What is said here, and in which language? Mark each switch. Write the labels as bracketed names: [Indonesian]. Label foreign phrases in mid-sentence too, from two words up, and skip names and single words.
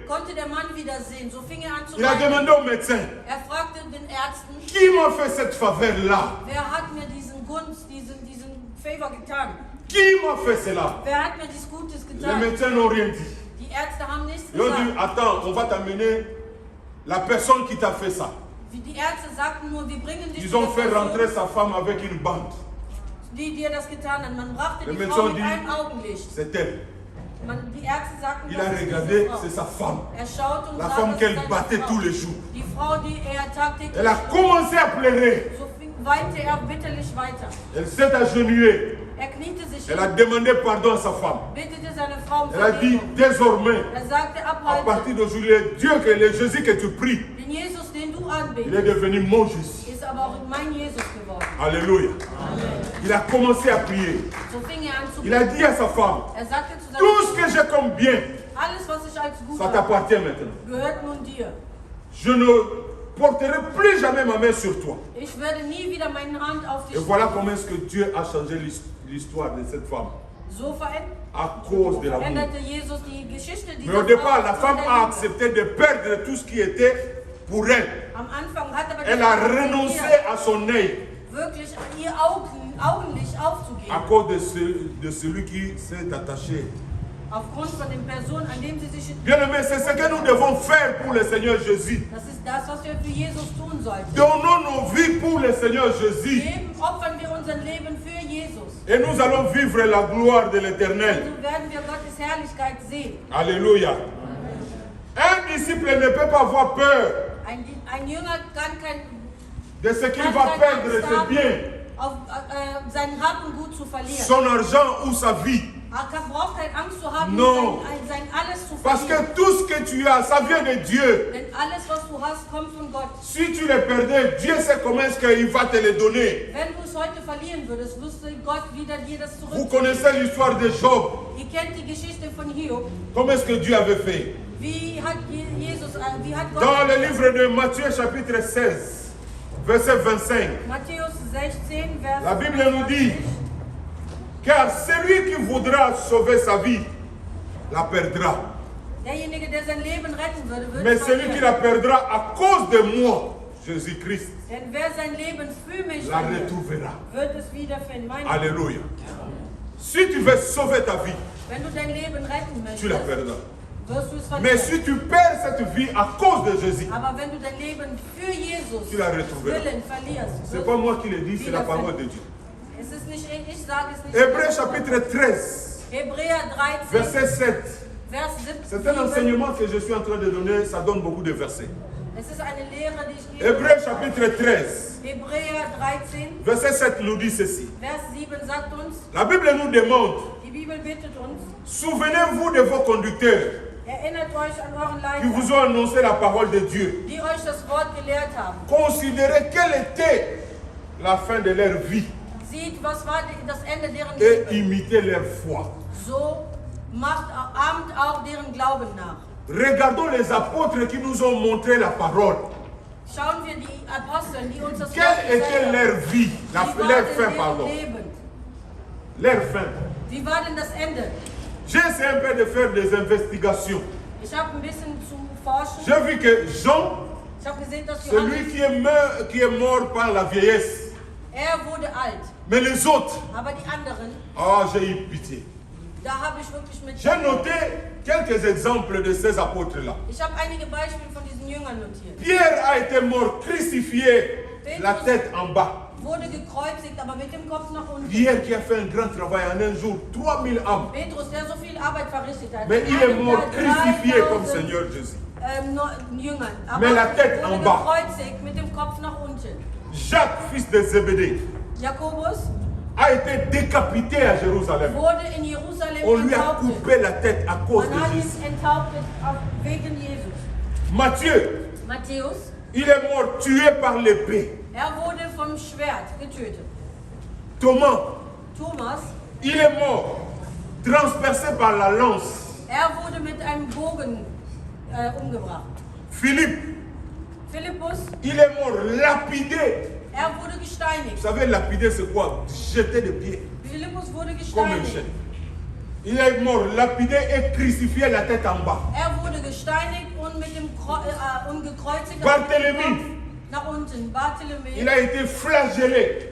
[German] konnte der Mann wieder sehen. So fing er an zu [French] Il a [German] weinen. [French] demandé au médecin, [German] Er fragte den Ärzten, [French] qui m'a fait cette faveur-là? [German] wer hat mir diesen Gunst, diesen Favor getan? [French] Qui m'a fait cela? [German] Wer hat mir dies Gutes [French] Les [German] getan? [French] médecins n'ont rien dit. [German] Die Ärzte haben nichts [French] Ils ont dit, [German] gesagt. [French] attends, on va t'amener la personne qui t'a fait ça. [German] Wie die Ärzte sagten nur, wir bringen dich [French] Ils [German] zu [French] ont [German] der [French] fait [German] Person, [French] rentrer sa femme avec une bande. [German] die dir das getan hat. Man brachte [French] Le [German] die [French] médecin [German] Frau mit [French] dit, [German] einem Augenlicht. [French] c'est elle. [German] Die Ärzte sagten, [French] Il a [German] das ist [French] regardé, [German] diese Frau. [French] c'est sa femme. [German] Er schaute und [French] La [German] sah, [French] femme [German] das ist [French] qu'elle [German] seine [French] battait [German] Frau. [French] tous les jours. [German] Die Frau, die er tagtäglich [French] Elle a [German] schlug. [French] commencé à pleurer. [German] So weinte er bitterlich weiter. [French] Elle s'est agenouillée. [German] Er kniete sich [French] Elle a [German] hin, [French] demandé pardon à sa femme. [German] bittete seine Frau um [French] Elle a dit, [German] Vergebung. [French] désormais, [German] Er sagte ab [French] à [German] heute, [French] partir d'aujourd'hui, le Dieu, le Jésus que tu pries, [German] den Jesus, den du [French] il [German] anbetest, [French] est devenu mon Jésus. [German] ist aber auch mein Jesus geworden. [French] Alléluia. Il a commencé à prier. [German] So fing er an zu [French] Il a [German] beten. [French] dit à sa femme, [German] Er sagte zu [French] tout [German] seiner [French] ce que j'ai comme bien, [German] alles, was ich als gut [French] ça [German] habe, [French] t'appartient maintenant. [German] gehört nun dir. [French] Je ne porterai plus jamais ma main sur toi. [German] Ich werde nie wieder meine Hand auf dich [French] Et voilà comment est-ce que Dieu a changé l'histoire de cette femme. [German] So [French] À cause de l'amour. [German] veränderte Jesus die Geschichte [French] Mais au [German] dieser [French] départ, [German] Frau. [French] la femme a accepté de perdre tout ce qui était pour elle. [German] Am Anfang hat aber die [French] Elle a [German] Frau [French] renoncé [German] akzeptiert, [French] à son œil [German] wirklich ihr Augenlicht aufzugeben. [French] à cause de celui qui s'est attaché. [German] Aufgrund von den Personen, an denen sie sich... [French] Bien aimé, c'est ce que nous devons faire pour le Seigneur Jésus. [German] Das ist das, was wir für Jesus tun sollten. [French] Donnons nos vies pour le Seigneur Jésus. [German] Opfern wir unser Leben für Jesus. [French] Et nous allons vivre la gloire de l'Éternel. [German] So werden wir Gottes Herrlichkeit sehen. [French] Alléluia. Un disciple ne peut pas avoir peur [German] Ein Jünger kann kein [French] de ce qu'il va perdre, ses biens, [German] auf sein Hab und Gut zu verlieren. [French] son argent ou sa vie. [German] Er braucht keine Angst zu haben, No. sein alles zu [French] Parce [German] verlieren. [French] que tout ce que tu as, ça vient de Dieu. [German] Denn alles, was du hast, kommt von Gott. [French] Si tu le perdais, Dieu sait comment est-ce qu'il va te le donner. [German] Wenn du es heute verlieren würdest, wüsste Gott wieder dir das [French] Vous [German] zurück. [French] connaissez l'histoire de Job. [German] Ihr kennt die Geschichte von Hiob. [French] Comment est-ce que Dieu avait fait? [German] Wie hat Jesus, wie hat Gott [French] Dans le livre de Matthieu chapitre 16, verset 25, [German] Matthäus 16, Vers [French] la Bible nous dit, car celui qui voudra sauver sa vie, la perdra. [German] derjenige, der sein Leben retten würde, wird [French] Mais [German] es [French] celui qui [German] verlieren. [French] la perdra à cause de moi, Jésus-Christ, [German] Denn wer sein Leben für mich [French] la [German] verliert, [French] retrouvera. [German] wird es wiederfinden. Mein [French] Alléluia. Si tu veux sauver ta vie, [German] Wenn du dein Leben retten [French] tu la [German] möchtest, [French] perdras. [German] wirst du es [French] Mais [German] verlieren. [French] si tu perds cette vie à cause de Jésus, [German] Aber wenn du dein Leben für Jesus [French] tu la retrouveras. [German] Willen verlierst, [French] C'est [German] wirst [French] pas [German] du [French] moi qui le dis, c'est la parole de Dieu. [German] es ist nicht ich sage es nicht. [French] Hébreux chapitre 13, [German] Hebräer 13, [French] verset 7. [German] Vers [French] C'est un [German] 7. [French] enseignement que je suis en train de donner, ça donne beaucoup de versets. [German] Es ist eine Lehre, die ich gebe. [French] Hébreux chapitre 13, [German] Hebräer 13, [French] verset 7 nous dit ceci. [German] Vers 7 sagt uns, [French] La Bible nous demande, [German] die Bibel bittet uns, [French] souvenez-vous de vos conducteurs [German] erinnert euch an euren [French] qui [German] Leiter, [French] vous ont annoncé la parole de Dieu. [German] die euch das Wort gelehrt haben. [French] Considérez quelle était la fin de leur vie [German] Sieht, was war das Ende deren [French] et [German] Leben. [French] imitez leur foi. [German] So ahmt auch deren Glauben nach. [French] Regardons les apôtres qui nous ont montré la parole. [German] Schauen wir die Apostel, die uns das Wort [French] Quelle était [German] gesagt haben. [French] leur vie, [German] Wie war [French] leur [German] denn [French] fin, [German] deren [French] pardon. [German] Leben? [French] Leur fin. [German] Wie war denn das Ende? [French] J'ai essayé un peu de faire des investigations. [German] Ich habe ein bisschen zu forschen. [French] J'ai vu que Jean, [German] Ich habe gesehen, dass [French] celui [German] Johannes, [French] qui est mort par la vieillesse, [German] wurde alt. [French] mais les autres, [German] Aber die anderen, [French] j'ai eu pitié. [German] da habe ich wirklich mit. [French] J'ai noté quelques exemples de ces apôtres-là. [German] Ich habe einige Beispiele von diesen Jüngern notiert. [French] Pierre a été mort crucifié, la tête en bas. [German] Wurde gekreuzigt, aber mit dem Kopf nach unten. [French] Pierre qui a fait un grand travail en un jour, 3000 âmes. [German] Petrus, der so viel Arbeit verrichtet hat. [French] Mais [German] In [French] il est [German] einem [French] mort [German] Jahr [French] crucifié [German] 3000, [French] comme Seigneur Jésus. [German] Jüngern. Aber [French] Mais la tête [German] wurde [French] en bas. [German] gekreuzigt mit dem Kopf nach unten. [French] Jacques, fils de Zébédée, [German] Jakobus [French] a été décapité à Jérusalem. [German] wurde in Jerusalem [French] On lui a [German] enthauptet. [French] coupé la tête à cause [German] Man [French] de [German] hat ihn [French] Jésus. [German] enthauptet wegen Jesus. [French] Matthieu, [German] Matthäus, [French] il est mort tué par l'épée. [German] wurde vom Schwert getötet. [French] Thomas, [German] Thomas, [French] il est mort transpercé par la lance. [German] wurde mit einem Bogen umgebracht. [French] Philippe, [German] Philippus, [French] il est mort lapidé. [German] wurde gesteinigt. [French] Vous savez, lapider c'est quoi? Jeter de pied, [German] Philippus wurde [French] comme un [German] gesteinigt. [French] chêne. Il est mort lapidé et crucifié la tête en bas. [German] Wurde gesteinigt und mit dem und gekreuzigt [French] Barthélemy. [German] auf dem Kopf nach unten. [French] Barthélemy. Il a été flagellé.